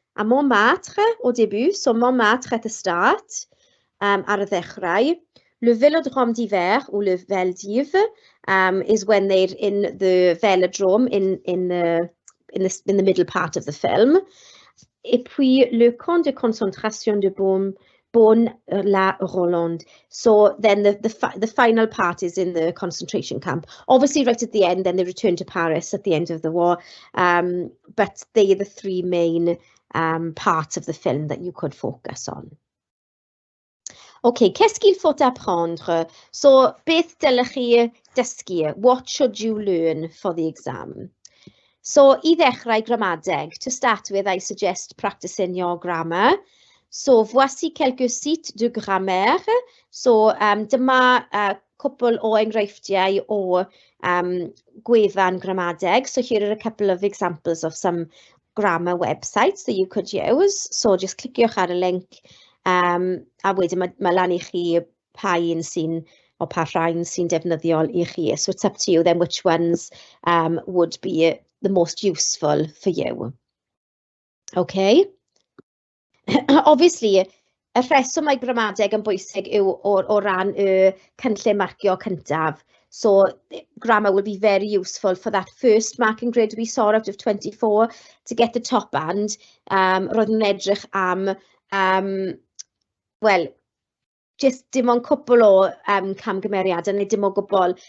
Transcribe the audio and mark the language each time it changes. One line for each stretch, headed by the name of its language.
French: A Montmartre au début,
English: so Montmartre at the start,
Welsh: ar y ddechrau.
English: Le Vélodrome d'hiver, ou le Vel d'Hiv, is when they're in the velodrome in the middle part of the film.
French: Et puis le camp de concentration de Bonne-la-Rolande.
English: So then the final part is in the concentration camp. Obviously, right at the end, then they return to Paris at the end of the war. But they are the 3 main parts of the film that you could focus on.
French: Okay, qu'est-ce qu'il faut apprendre?
Welsh: So, beth dylech chi dysgu?
English: What should you learn for the exam? So,
Welsh: I ddechrau gramadeg.
English: To start with, I suggest practicing your grammar.
French: So, voici quelques sites de grammaire.
Welsh: So, dyma cwpl o enghreifftiau o gwefan gramadeg.
English: So, here are a couple of examples of some grammar websites that you could use.
Welsh: So, just cliciwch ar y link. A wedyn mae lan I chi pa un sy'n, o pa rhain sy'n defnyddiol I chi.
English: So, it's up to you then which ones would be the most useful for you. Okay.
Welsh: Obviously, y rheswm mae gramadeg yn bwysig yw o ran y cynllun marcio cyntaf.
English: So grammar will be very useful for that first marking grid we saw out of 24 to get the top band.
Welsh: Roedd nhw'n edrych am, well, just dim ond cwbl o camgymeriadau neu dim o gwbl.